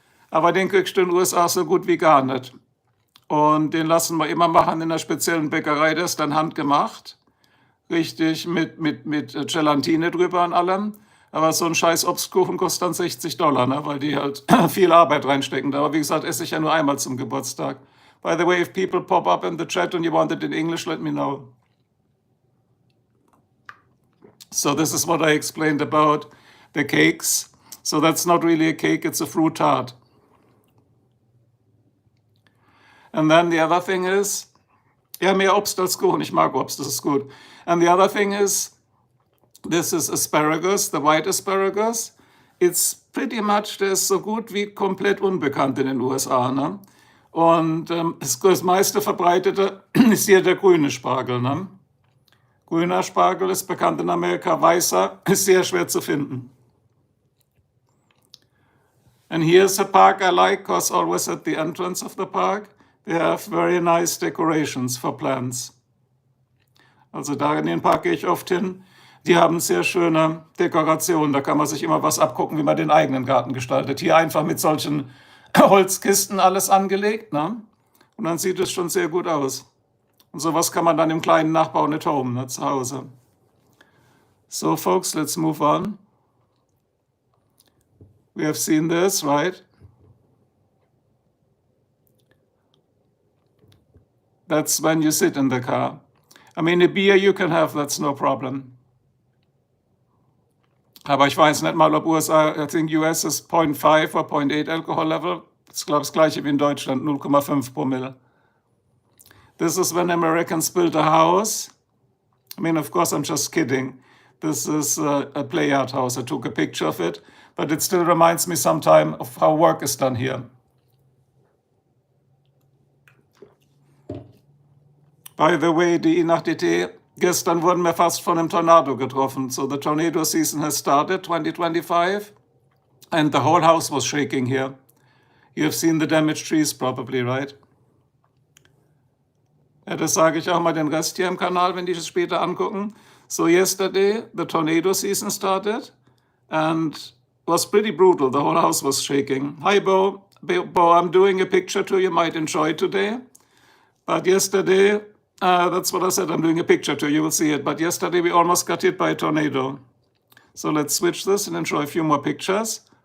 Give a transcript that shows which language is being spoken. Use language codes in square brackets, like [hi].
[de] Aber den kriegst du in den USA so gut wie gar nicht. Und den lassen wir immer machen in einer speziellen Bäckerei, der ist dann handgemacht. Richtig, mit Gelatine drüber und allem. Aber so ein scheiß Obstkuchen kostet dann $60, ne? Weil die halt viel Arbeit reinstecken. Aber wie gesagt, esse ich ja nur einmal zum Geburtstag. [en] By the way, if people pop up in the chat and you want it in English, let me know. So this is what I explained about the cakes. So that's not really a cake, it's a fruit tart. And then the other thing is, ja, [de] mehr Obst als Kuchen. Ich mag Obst, das ist gut. [en] And the other thing is, this is asparagus, the white asparagus. It's pretty much, [de] der ist so gut wie komplett unbekannt in den USA. Ne? Und das meiste Verbreitete ist hier der grüne Spargel. Ne? Grüner Spargel ist bekannt in Amerika, weißer ist sehr schwer zu finden. [en] And here's a park I like, because always at the entrance of the park, they have very nice decorations for plants. [de] Also da in den Park gehe ich oft hin. Die haben sehr schöne Dekorationen. Da kann man sich immer was abgucken, wie man den eigenen Garten gestaltet. Hier einfach mit solchen Holzkisten alles angelegt. Ne? Und dann sieht es schon sehr gut aus. Und sowas kann man dann im Kleinen nachbauen [en] at home, [de] ne, zu Hause. [en] So, folks, let's move on. We have seen this, right? That's when you sit in the car. I mean, a beer you can have, that's no problem. [de] Aber ich weiß nicht mal, ob USA, [en] I think US [de] ist 0.5 [en] or 0.8 alcohol level. [de] Das ist, glaube ich, das gleiche wie in Deutschland, 0,5 Promille. [en] This is when Americans built a house. I mean, of course, I'm just kidding. This is a play art house. I took a picture of it, but it still reminds me sometime of how work is done here. By the way, [de] die nach DT, gestern wurden wir fast von einem Tornado getroffen. [en] So the tornado season has started, 2025, and the whole house was shaking here. You have seen the damaged trees probably, right? [de] Ja, das sage ich auch mal den Rest hier im Kanal, wenn die es später angucken. [en] So yesterday, the tornado season started and was pretty brutal. The whole house was shaking. Hi, Bo. Bo, I'm doing a picture too you might enjoy today. But yesterday, that's what I said, I'm doing a picture too, you will see it. But yesterday we almost got hit by a tornado. So let's switch this and enjoy a few more pictures.